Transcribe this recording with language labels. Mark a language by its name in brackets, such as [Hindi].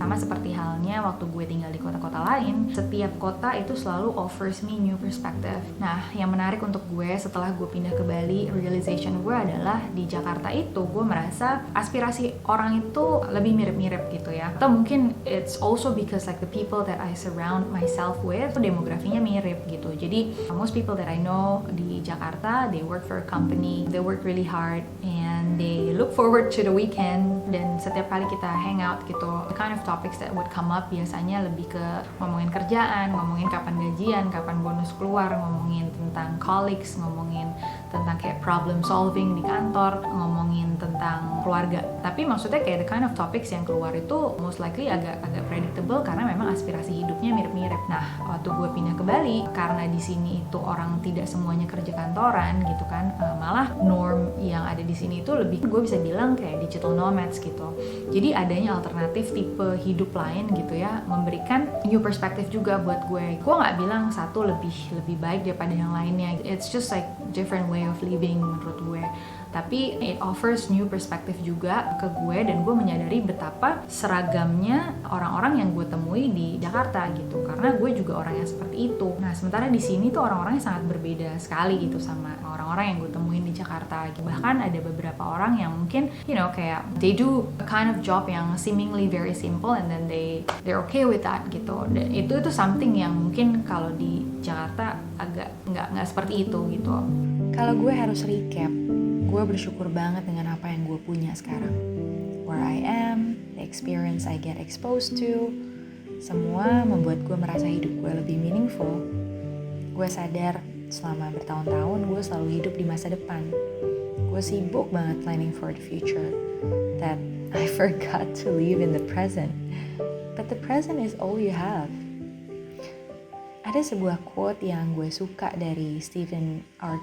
[Indonesian] Sama seperti halnya waktu gue tinggal di kota-kota lain, setiap kota itu selalu [English] offers me new perspective. [Indonesian] Nah, yang menarik untuk gue setelah gue pindah ke Bali, realization gue adalah di Jakarta itu gue merasa aspirasi orang itu lebih mirip-mirip gitu ya. Atau mungkin [English] it's also because like the people that I surround myself with, [Indonesian] demografinya mirip gitu. Jadi [English] most people that I know di Jakarta, they work for a company, they work really hard, and they look forward to the weekend. [Indonesian] Dan setiap kali kita hang out gitu, [English] the kind of topics that would come up [Indonesian] biasanya lebih ke ngomongin kerjaan, ngomongin kapan gajian, kapan bonus keluar, ngomongin tentang colleagues, ngomongin tentang kayak problem solving di kantor, ngomongin tentang keluarga. Tapi maksudnya kayak [English] the kind of topics [Indonesian] yang keluar itu [English] most likely [Indonesian] agak predictable karena memang aspirasi hidupnya mirip-mirip. Nah, waktu gue pindah ke Bali, karena di sini itu orang tidak semuanya kerja kantoran gitu kan, malah norm yang ada di sini itu lebih, gue bisa bilang kayak digital nomads gitu. Jadi adanya alternatif tipe hidup lain gitu ya, memberikan [English] new perspective [Indonesian] juga buat gue. Gue nggak bilang satu lebih baik daripada yang lainnya. [English] It's just like different way of living [Indonesian] menurut gue. Tapi [English] it offers new perspective [Indonesian] juga ke gue, dan gue menyadari betapa seragamnya orang-orang yang gue temui di Jakarta gitu, karena gue juga orang yang seperti itu. Nah, sementara di sini tuh orang-orangnya sangat berbeda sekali gitu sama orang-orang yang gue temuin di Jakarta. Bahkan ada beberapa orang yang mungkin kayak [English] they do a kind of job yang seemingly very simple and then they're okay with that gitu. [Indonesian] Dan itu something yang mungkin kalau di Jakarta agak nggak seperti itu gitu. Kalau gue harus recap, gue bersyukur banget dengan apa yang gue punya sekarang. [English] Where I am, the experience I get exposed to, [Indonesian] semua membuat gue merasa hidup gue lebih meaningful. Gue sadar selama bertahun-tahun gue selalu hidup di masa depan. Gue sibuk banget [English] planning for the future, that I forgot to live in the present. But the present is all you have. [Indonesian] Ada sebuah quote yang gue suka dari Stephen R.